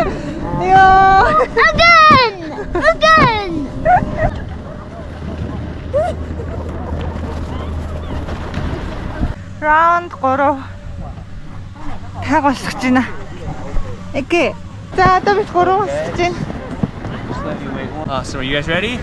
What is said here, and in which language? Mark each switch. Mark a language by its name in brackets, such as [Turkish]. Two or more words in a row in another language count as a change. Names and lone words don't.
[English] Ёо. Again! Again! Round 3. [Mongolian] Таг босгож байна. Эгэ. За одоо бид 3 босгож байна. [English] So are you guys ready?